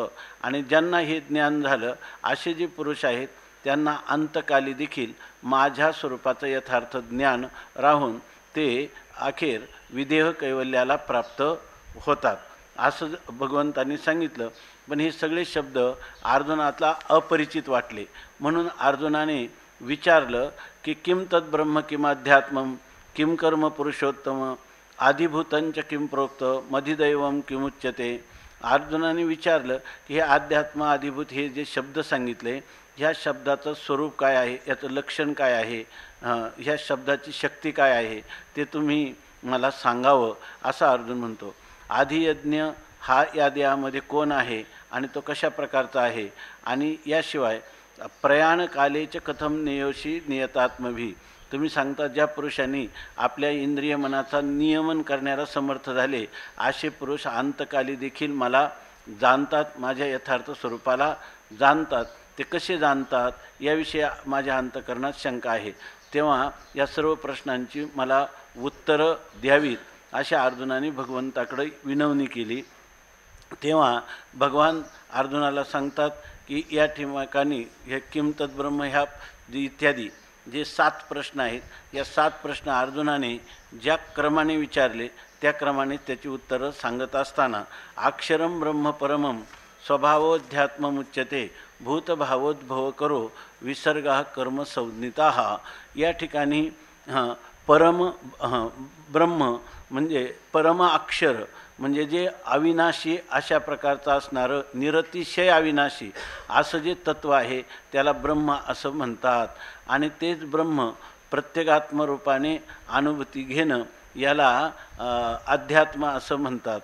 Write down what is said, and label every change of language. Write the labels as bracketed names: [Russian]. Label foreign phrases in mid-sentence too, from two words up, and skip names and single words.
[Marathi] आणि ज्यांना हे ज्ञान झालं असे जे पुरुष आहेत त्यांना अंतकाली देखील माझ्या स्वरूपाचं यथार्थ ज्ञान राहून ते अखेर विदेह कैवल्याला प्राप्त होतात असं भगवंतांनी सांगितलं। पण हे सगळे शब्द अर्जुनाला अपरिचित वाटले, म्हणून अर्जुनाने विचारलं की [Sanskrit] किम तद् ब्रह्म किम अध्यात्मम किम कर्म पुरुषोत्तम आधिभूतंच किम प्रोक्त मधिदैवम किमुच्यते। [Marathi] अर्जुनाने विचारलं की हे अध्यात्म आधिभूत हे जे शब्द सांगितले ह्या शब्दाचं स्वरूप काय आहे, याचं लक्षण काय आहे, ह्या शब्दाची शक्ती काय आहे ते तुम्ही मला सांगावं असं अर्जुन म्हणतो। आधियज्ञ हा या देहामध्ये कोण आहे आणि तो कशा प्रकारचा आहे, आणि याशिवाय [Sanskrit] प्रयाणकालेच कथम नियोशी नियतात्मभी, [Marathi] तुम्ही सांगता ज्या पुरुषांनी आपल्या इंद्रिय मनाचा नियमन करण्याला समर्थ झाले असे पुरुष अंतकाली देखील मला जाणतात, माझ्या यथार्थ स्वरूपाला जाणतात। ते कसे जाणतात याविषयी माझ्या अंतकरणात शंका आहे, तेव्हा या सर्व प्रश्नांची मला उत्तरं द्यावीत अशा अर्जुनाने भगवंताकडे विनवणी केली। तेव्हा भगवान अर्जुनाला सांगतात की या ठिकाणी हे [Sanskrit] किम तद्ब्रह्म [Marathi] ह्या इत्यादी जे 7 प्रश्न आहेत, या 7 प्रश्न अर्जुनाने ज्या क्रमाने विचारले त्या क्रमाने त्याची उत्तरं सांगत असताना [Sanskrit] अक्षरम ब्रह्म परमम स्वभावोध्यात्ममुच्यते भूतभावोद्भव करो विसर्गा कर्म संज्ञिताः। [Marathi] या ठिकाणी ब्रह्म म्हणजे परम अक्षर म्हणजे जे अविनाशी अशा प्रकारचं असणारं निरतिशय अविनाशी असं जे तत्व आहे त्याला ब्रह्म असं म्हणतात। आणि तेच ब्रह्म प्रत्येगात्मरूपाने अनुभूती घेणं याला अध्यात्म असं म्हणतात।